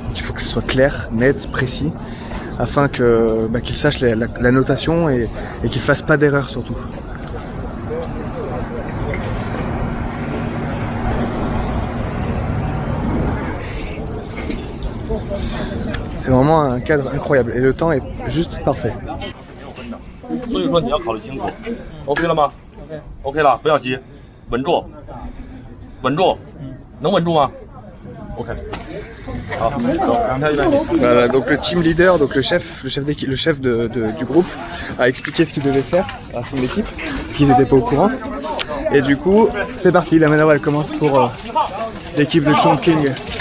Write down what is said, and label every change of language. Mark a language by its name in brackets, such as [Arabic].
[French] Il faut que ce soit clair, net, précis, afin qu'ils sachent la notation et qu'ils fassent pas d'erreur surtout. C'est vraiment un cadre incroyable et le temps est juste parfait. [Chinese] 所以说你要考虑清楚 ，OK 了吗 ？OK 了，不要急，稳住，稳住，能稳住吗 ？OK。好， [French] Voilà, donc le team leader, donc le chef du groupe, a expliqué ce qu'il devait faire à son équipe, parce qu'ils n'étaient pas au courant. Et du coup, c'est parti, la manœuvre elle commence pour l'équipe de Chongqing.